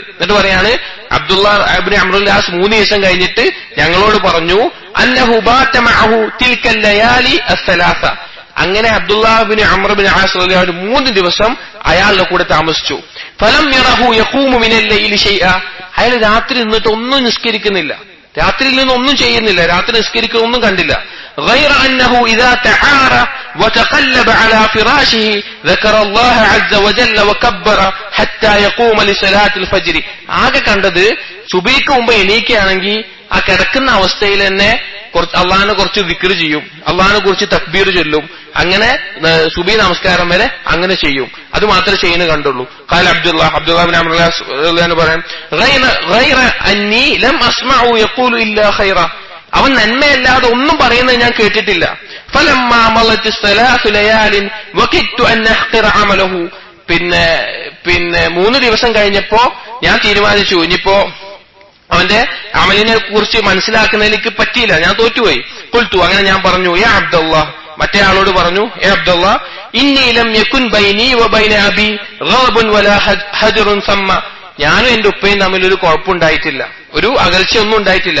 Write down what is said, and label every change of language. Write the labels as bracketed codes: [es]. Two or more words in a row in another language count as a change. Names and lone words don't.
[ml] എന്നിട്ട് പറയാണ്, അബ്ദുല്ലാഹ് ഇബ്നു അംർ ഇബ്നുൽ ആസ് 3 ദിവസം കഴിഞ്ഞിട്ട് ഞങ്ങളോട് പറഞ്ഞു, [ar] أنه بات معه تلك الليالي الثلاث, [ml] അങ്ങനെ അബ്ദുല്ലാഹ് ഇബ്നു അംർ ഇബ്നു ആസ് [ar] رضي الله عنه [ml] 3 ദിവസം അയാളുടെ കൂടെ താമസിച്ചു. [ar] فلم يره يقوم من الليل شيئا, [ml] അയാൾ രാത്രി നിന്നിട്ട് ഒന്നും നിസ്കരിക്കുന്നില്ല, രാത്രിയിൽ നിന്നൊന്നും ചെയ്യുന്നില്ല, രാത്രി നിസ്കരിക്കുന്നൊന്നും കണ്ടില്ല. [ar] غير أنه إذا تعارى وتقلب على فراشه ذكر الله عز وجل وكبر حتى يقوم لصلاة الفجر. [ml] ആകെ കണ്ടത് സുബഹിക്ക് മുമ്പ് എണീക്കുകയാണെങ്കിൽ ആ കിടക്കുന്ന അവസ്ഥയിൽ തന്നെ അള്ളാഹിനെ കുറിച്ച് ദിക്ർ ചെയ്യും, അള്ളാഹിനെ കുറിച്ച് തക്ബീർ ചൊല്ലും, അങ്ങനെ സുബഹി നമസ്കാരം വരെ അങ്ങനെ ചെയ്യും. അത് മാത്രമേ ചെയ്യുന്നത് കണ്ടുള്ളൂ. ഖാല അബ്ദുല്ലാഹ് ഇബ്നു അംർ [ar] رضي الله عنه [ml] പറയാം, [ar] غير أني لم أسمعه يقول إلا خيرا, [ml] അവൻ നന്മയല്ലാതെ ഒന്നും പറയുന്നത് ഞാൻ കേട്ടിട്ടില്ല. [ar] فلما مضت 3 ليال وكدت أن أحقر عمله, [ml] പിന്നെ 3 ദിവസം കഴിഞ്ഞപ്പോ ഞാൻ തീരുമാനിച്ചു ഇനിയിപ്പോ അവന്റെ അമലിനെ കുറിച്ച് മനസ്സിലാക്കുന്നതിലേക്ക് പറ്റിയില്ല, ഞാൻ തോറ്റുപോയി. ഖുൽതു, അങ്ങനെ ഞാൻ പറഞ്ഞു, യാ അബ്ദുല്ലാഹ്, മറ്റേ ആളോട് പറഞ്ഞു, യാ അബ്ദുല്ലാഹ്, [ar] إني لم يكن بيني وبين أبي غضب ولا هجر ثم, [ml] ഞാനും എന്റെ ഉപ്പയും തമ്മിൽ ഒരു കുഴപ്പമുണ്ടായിട്ടില്ല, ഒരു അകൽച്ചയൊന്നും ഉണ്ടായിട്ടില്ല.